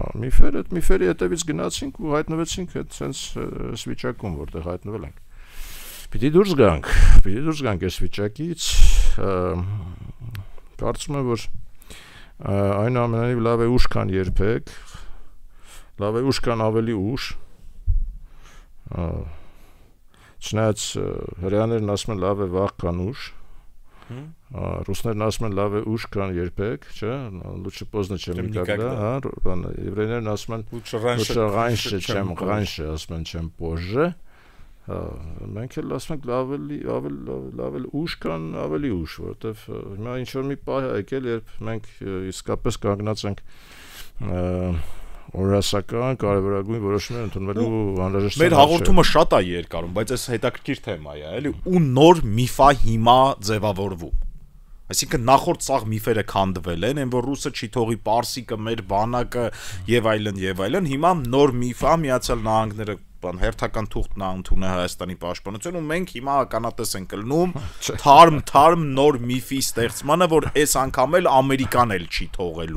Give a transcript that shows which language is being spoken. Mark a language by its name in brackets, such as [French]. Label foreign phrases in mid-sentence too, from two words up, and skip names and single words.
[Armenian] Միֆերի հետևից գնացինք ու հայտնվեցինք այտենց վիճակում, որտեղ հայտնվել ենք։ Պիտի դուրս գանք այս վիճակից, կարծում եմ, որ այնուամենայնիվ լավ է ուշ քան երբեք, լավ է ուշ քան ավելի ուշ, Չնայած հրեաներն ասում են լավ է վաղ քան ուշ, ռուսներն ասում են լավ է ուշ քան երբեք, չէ, [Russian] лучше поздно, чем никогда, [Armenian] еврейներն ասում են [Russian] лучше раньше, чем раньше, [Armenian] ասում են [Russian] чем позже, [Armenian] մենք էլ ասում ենք լավ էլ ուշ քան ավելի ուշ, որովհետև հիմա ինչ որ մի պահ է եկել, երբ մենք իսկապես կանգնած ենք օրասական կարևորագույն որոշումներ ընդունելու անհրաժեշտության։ Մեր հաղորդումը շատ է երկարում, բայց այս հետաքրքիր թեմա է, էլի, ու նոր միֆա հիմա ձևավորվում։ Այսինքն նախորդ սաղ միֆերը քանդվել են, որ ռուսը չի թողի պարսիկը, մեր բանակը եւ այլն, հիմա նոր միֆա Միացյալ Նահանգները հերթական թուղթն է ընդունել Հայաստանի պաշտպանություն ու մենք հիմա ականատես ենք ելնում թարմ նոր միֆի ստեղծմանը, որ այս անգամ էլ Ամերիկան էլ չի թողելու։